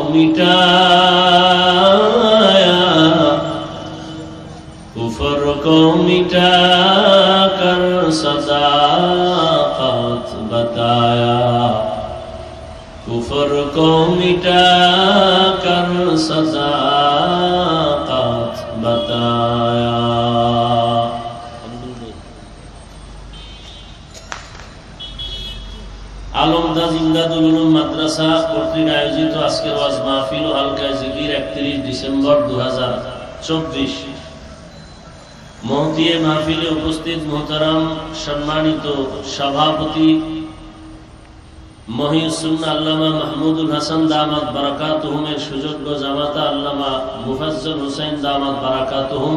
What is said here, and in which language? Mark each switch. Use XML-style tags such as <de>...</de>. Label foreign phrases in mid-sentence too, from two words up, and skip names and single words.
<ur>مٹایا کفر کو مٹا کر صداقت بتایا کفر کو مٹا کر صداقت بتایا</ur> <bn>আলমদা জিন্দাতুল উলুম মাদ্রাসা কর্তৃক আয়োজিত আজকের ওয়াজ মাহফিল ও হালকা জিকির 31 ডিসেম্বর 2024 মহদিয়ে মাহফিলে উপস্থিত মোহতারাম সম্মানিত সভাপতি মহিউসুন্নাহ আল্লামা মাহমুদুল হাসান</bn> <ar>دامت بركاتهم</ar> <bn>সুযোগ্য জামাতা আল্লামা মুফাজ্জল হোসেন</bn> <ar>دامت بركاتهم,</ar>